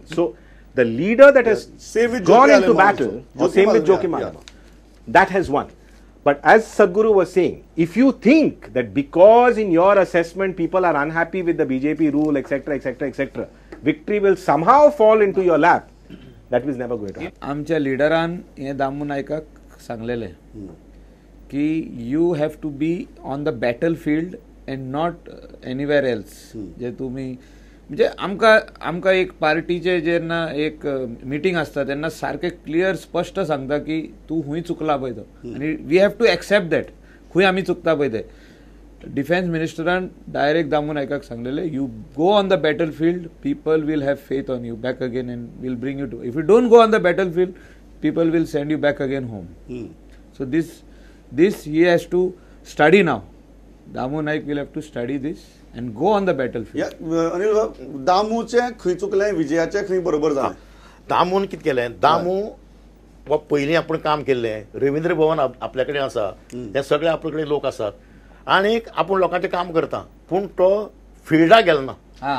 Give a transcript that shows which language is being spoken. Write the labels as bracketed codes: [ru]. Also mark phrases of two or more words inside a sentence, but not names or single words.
[en] So the leader that has gone into battle, or same with Joachim Malen, that has won. But as Sadhguru was saying, if you think that because in your assessment people are unhappy with the BJP rule, etc., etc., etc., victory will somehow fall into your lap, that was never going to happen. [kok] आमच्या लिडरान हे दामू नायकाक सांगलेले की [en] you have to be on the battle field and not anywhere else. [kok] जे तुम्ही म्हणजे आमकां एक पार्टीचे जेन्ना एक मिटींग आसता तेन्ना सारखे क्लियर स्पष्ट सांगता की तू खूंय चुकला पळय तो, आनी [en] we have to accept that [kok] खूंय आमी चुकता पळय ते. डिफेन्स मिनिस्टरान डायरेक्ट दामू नायकाक सांगलेले [en] you go on the battle field, people will have faith on you back again and will bring you to. if you don't go on the battle field, people will send you back again home. so this he has to study now. दामू नाईक will have to study this and go on the battlefield. [kok] अनिल दामूचे खंय चुकलें, विजयाचे खंय बरोबर जालें. दामून कितें केलें, दामू वा पयलीं आपण काम केल्लें, रवींद्र भवन आपल्या कडेन आसा, हे सगळे आपले कडेन लोक आसात, आनीक आपूण लोकांचें काम करता, पूण तो फिल्डाक गेलो ना.